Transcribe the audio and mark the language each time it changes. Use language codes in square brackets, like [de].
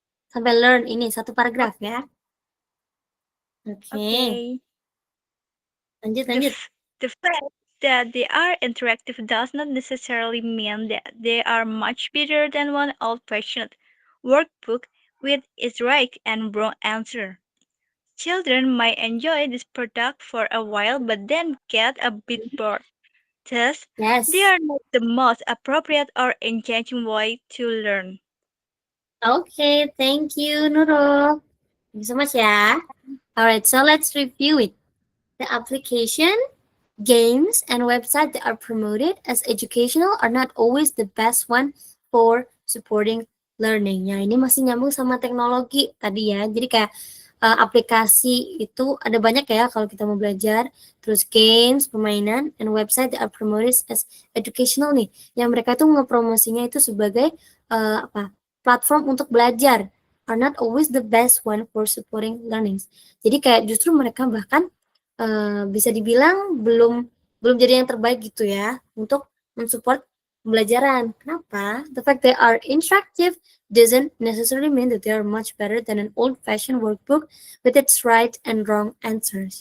[id] Sampai learn ini satu paragraf ya. Oke. Lanjut. [en] The fact that they are interactive does not necessarily mean that they are much better than one old-fashioned workbook with its right and wrong answer. Children might enjoy this product for a while but then get a bit bored. Thus, Yes. they are not the most appropriate or engaging way to learn. Okay, thank you, Nurul. Thank you so much ya. Alright, so let's review it. The application, games, and websites that are promoted as educational are not always the best one for supporting learning. [id] Ya, ini masih nyambung sama teknologi tadi ya. Jadi kayak aplikasi itu ada banyak ya kalau kita mau belajar. [en] Terus games, permainan, and website that are promoted as educational nih. [id] Yang mereka tuh ngepromosinya itu sebagai platform untuk belajar. [en] Are not always the best one for supporting learnings. [id] Jadi kayak justru mereka bahkan bisa dibilang belum jadi yang terbaik gitu ya untuk mensupport pembelajaran. Kenapa? [en] The fact they are interactive doesn't necessarily mean that they are much better than an old-fashioned workbook with its right and wrong answers.